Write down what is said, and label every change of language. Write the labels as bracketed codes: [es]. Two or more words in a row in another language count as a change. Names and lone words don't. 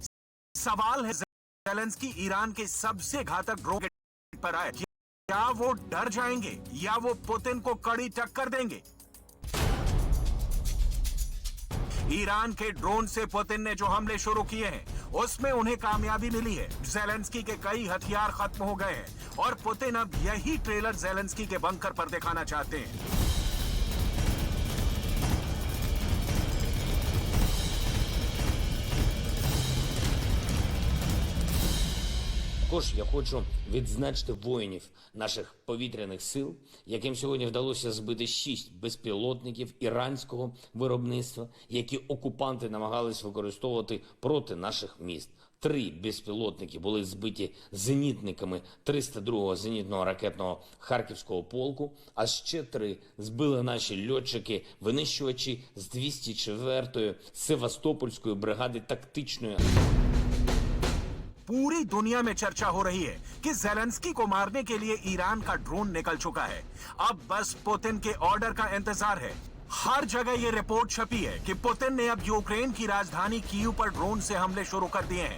[hi] सवाल है जेलेंस्की ईरान के सबसे घातक ड्रोन के पर आए, क्या वो डर जाएंगे या वो पुतिन को कड़ी टक्कर देंगे। ईरान के ड्रोन से पुतिन ने जो हमले शुरू किए हैं उसमें उन्हें कामयाबी मिली है। जेलेंस्की के कई हथियार खत्म हो गए हैं और पुतिन अब यही ट्रेलर जेलेंस्की के बंकर पर दिखाना चाहते हैं। [uk] Також я хочу відзначити воїнів наших повітряних сил, яким сьогодні вдалося збити 6 безпілотників іранського виробництва, які окупанти намагались використовувати проти наших міст. 3 безпілотники були збиті зенітниками 302-го зенітного ракетного Харківського полку, а ще 3 збили наші льотчики-винищувачі з 204-ї Севастопольської бригади тактичної. [hi] पूरी दुनिया में चर्चा हो रही है कि जेलेंस्की को मारने के लिए ईरान का ड्रोन निकल चुका है। अब बस पुतिन के ऑर्डर का इंतजार है। हर जगह ये रिपोर्ट छपी है कि पुतिन ने अब यूक्रेन की राजधानी कीव पर ड्रोन से हमले शुरू कर दिए हैं।